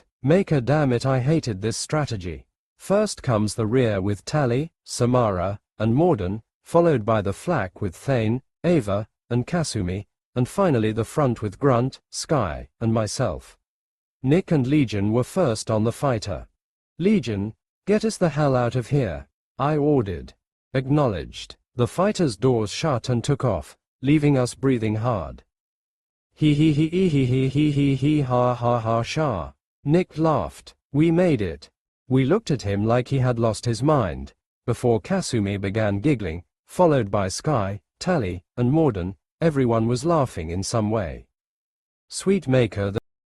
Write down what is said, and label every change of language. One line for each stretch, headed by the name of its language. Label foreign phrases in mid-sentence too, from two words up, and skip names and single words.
English: Maker, damn it, I hated this strategy. First comes the rear with Tally, Samara, and Morden, followed by the flank with Thane, Ava, and Kasumi, and finally the front with Grunt, Sky, and myself. Nick and Legion were first on the fighter. Legion, get us the hell out of here, I ordered. Acknowledged. The fighter's doors shut and took off, leaving us breathing hard. Hee hee hee hee hee hee hee hee hee ha ha ha sha. Nick laughed. We made it. We looked at him like he had lost his mind, before Kasumi began giggling, followed by Sky, Tally, and Morden. Everyone was laughing in some way. Sweet Maker,